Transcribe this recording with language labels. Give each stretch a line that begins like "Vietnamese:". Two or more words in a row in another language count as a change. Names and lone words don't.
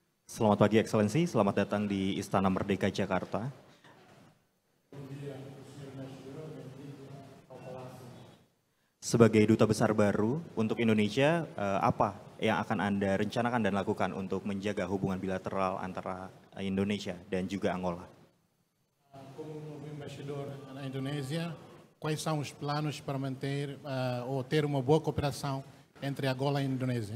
Indonesian: Selamat pagi, Excellency. Selamat datang di Istana Merdeka Jakarta. Sebagai Duta Besar baru untuk Indonesia, apa yang akan Anda rencanakan dan lakukan untuk menjaga hubungan bilateral antara Indonesia dan juga Angola?
Portuguese: Como novo embaixador na Indonésia, quais são os planos para manter ou ter uma boa cooperação entre Angola e Indonésia?